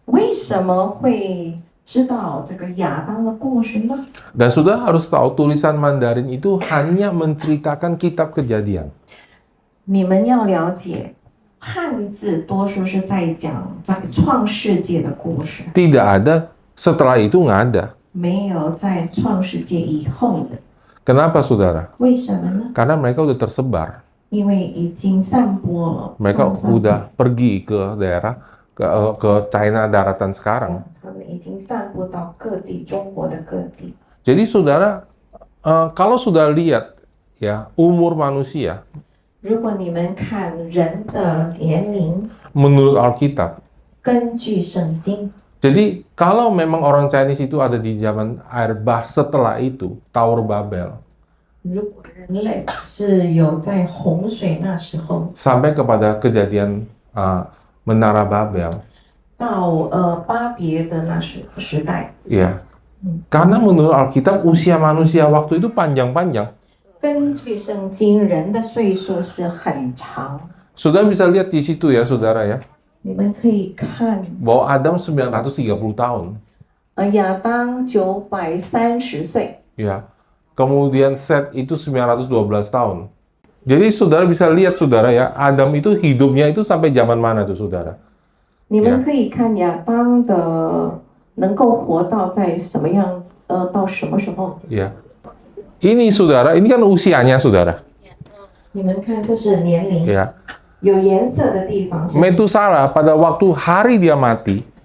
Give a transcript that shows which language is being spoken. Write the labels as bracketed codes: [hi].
[zh] 为什么会知道这个亚当的故事呢？ [id] Dan sudah harus tahu tulisan Mandarin itu hanya menceritakan kitab kejadian. [zh] 你们要了解，汉字多数是在讲在创世界的故事， [id] Tidak ada, setelah itu nggak ada. [zh] 没有在创世界以后的。 [id] Kenapa, saudara? [zh] 为什么呢？ [id] Karena mereka udah tersebar. [zh] 因为已经散播了。 [id] Mereka [zh] 散播 [id] udah pergi ke daerah, ke China daratan sekarang. [zh] 他们已经散播到各地，中国的各地。 [id] Jadi, saudara, kalau sudah lihat ya umur manusia, [zh] 如果你们看人的年龄， [id] menurut Alkitab, [zh] 根据圣经， [id] jadi kalau memang orang Chinese itu ada di zaman air bah setelah itu, Tower Babel, [zh] 如果人类是有在洪水那时候 [id] sampai kepada kejadian Menara Babel, [zh] 到巴别的那时代， [id] ya, karena menurut Alkitab usia manusia waktu itu panjang-panjang. [zh] 根据圣经，人的岁数是很长。 [id] Sudah bisa lihat di situ ya, saudara ya, [zh] 你们可以看， [id] bahwa Adam 930 tahun, [zh] 亚当930岁， [id] ya. Kemudian Set itu 912 tahun. Jadi saudara bisa lihat, saudara ya, Adam itu hidupnya itu sampai zaman mana tuh, saudara? [zh] 你们可以看亚当的能够活到在什么样，到什么时候？ Ya. [id] Ini saudara, ini kan usianya, saudara. [zh] 你们看，这是年龄， Ya. 有颜色的地方是 [id] Metusala pada waktu hari dia mati,